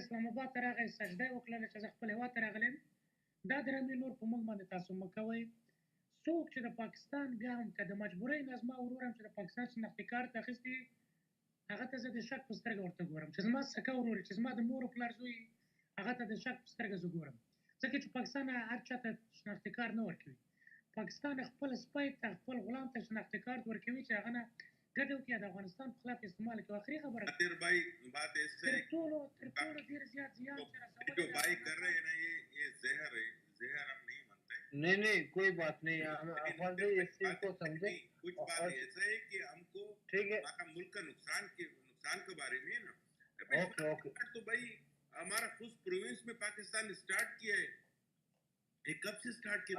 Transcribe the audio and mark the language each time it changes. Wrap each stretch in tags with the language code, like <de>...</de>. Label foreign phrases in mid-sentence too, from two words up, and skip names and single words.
<ps>اسلام آباد ته راغی سجده یې وکړله چې زه خپل هېواد ته راغلی دا درمې نور په موږ باندې تاسو مه کوئ څوک چې د پاکستان بیا هم که د مجبورۍ نه زما ورور هم چې د پاکستان شناختي کارت اخیستی هغه ته زه د شک په سترګه ورته ګورم چې زما سکه ورور چې زما د مور او پلار زوی هغه ته د شک په سترګه زه ګورم ځکه چې پاکستان هر چا ته شناختي کارت نه ورکوي پاکستان خپل سپی ته خپل غلام ته شناختي کارت ورکوي چې هغه نه ګټه وکړي د افغانستان په خلاف استعمال کړي آخري خبره</ps> <ur>تر بھائی بات ایسے</ur> <ps>تر ټولو ډېر زیات زیان چې رسولی</ps> <ur>جو بھائی کر رہے ہیں نا یہ زہر ہے زہر ہم نہیں مانتے نہیں کوئی بات نہیں افغان بھائی اس چیز کو سمجھیں کچھ بات ایسا ہے کہ ہم کو ٹھیک ہے ہمارا ملک کا نقصان کے بارے میں نا اوکے تو بھائی ہمارا خود پروونس میں پاکستان اسٹارٹ کیا ہے کب سے اسٹارٹ کیا</ur>